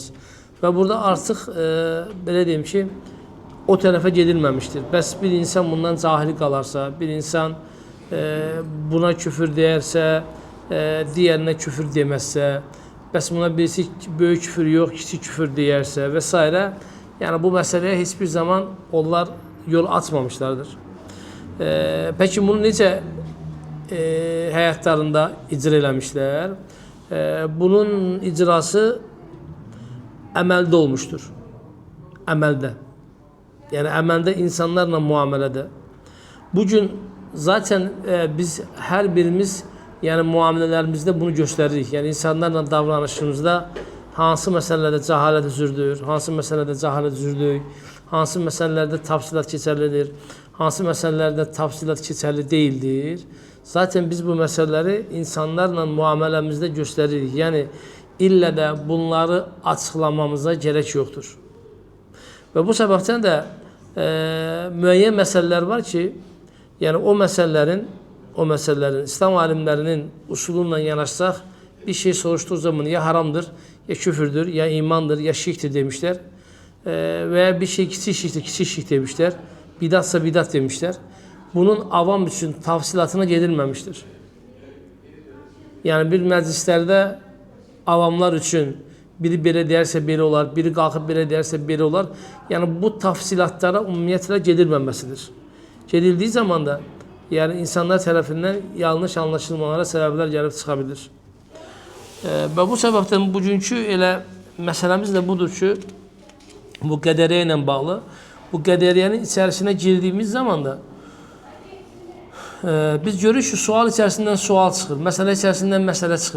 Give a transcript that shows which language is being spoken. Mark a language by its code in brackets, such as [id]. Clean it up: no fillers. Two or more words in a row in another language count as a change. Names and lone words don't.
[az] Və burada artıq belə deyim ki, o tərəfə gedilməmişdir. Bəs bir insan bundan cahil qalarsa, bir insan buna küfür deyərsə, digərinə küfür deməzsə, bəs buna birisi böyük küfür yox, kiçik küfür deyərsə və s. [tr] Yani bu meseleye hiçbir zaman onlar yol açmamışlardır. [az] Peki bunu necə həyatlarında icra eləmişlər? Bunun icrası əməldə olmuştur. Əməldə. [tr] Yani əməldə insanlarla muamelede. Bugün zaten biz her birimiz yani muamelelerimizde bunu gösteririk. [az] Yani insanlarla davranışımızda hansı məsələlərdə cəhalət üzürdür, hansı məsələlərdə cəhalət üzürdük, hansı məsələlərdə tafsilat keçərlidir, hansı məsələlərdə tafsilat keçərli deyildir. Zaten biz bu məsələləri insanlarla muameləmizdə göstəririk. Yəni, illə də bunları açıqlamamıza gerek yoxdur. Və bu səbəbdən də müəyyən məsələlər var ki, yəni o məsələlərin İslam alimlərinin usulunla yanaşsaq, [tr] bir şey soruştuğu zaman ya haramdır, ya küfürdür, ya imandır, ya şirktir demişler. Veya bir şey kiçik şirktir, kiçik şirk demişler. Bidatsa bidat demişler. Bunun avam için tafsilatına gedilmemiştir. [az] Yani bir məclislərdə avamlar için biri belə deyərsə belə olar, biri qalxıb belə deyərsə belə olar. Yani bu tafsilatlara ümumiyyətlə gedilməməsidir. Gedildiği zaman da yani insanlar tərəfindən yanlış anlaşılmalara səbəblər gəlib çıxa bilir. Və bu səbəbdən bugünkü elə məsələmiz də budur ki, bu qədəriyyə ilə bağlı, bu qədəriyyənin içərisinə girdiyimiz zaman da Biz görürük ki, sual içərisindən sual çıxır, məsələ içərisindən məsələ çıxır.